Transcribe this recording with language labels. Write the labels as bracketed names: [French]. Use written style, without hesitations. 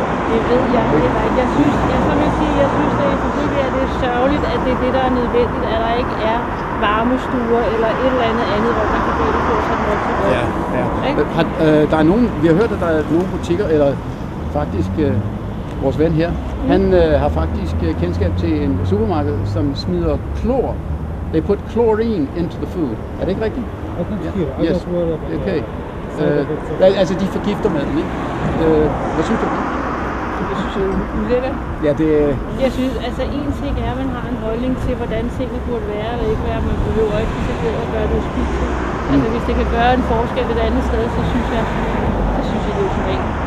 [Danish] Det ved jeg heller ikke. Jeg synes, det er selvfølgelig det er sørgeligt, at det er det, der er nødvendigt, at der ikke er varmestuer eller et eller andet, hvor man kan gå ind og få sådan noget til brød. Ja. Der er nogen, vi har hørt, at der er nogle butikker, eller faktisk vores ven her, han har faktisk kendskab til en supermarked, som smider klor. [English] They put chlorine into the food. [Danish] Er det ikke rigtigt? [English] Yes. Okay. [Danish] Altså de forgifter maden, ikke? Hvad synes du? Det synes jeg er ulækkert. Ja, det... Jeg synes, altså en ting er, at man har en holdning til, hvordan tingene burde være eller ikke være. Man behøver ikke at gøre det spiseligt. Altså hvis det kan gøre en forskel et andet sted, så synes jeg det er ultimat.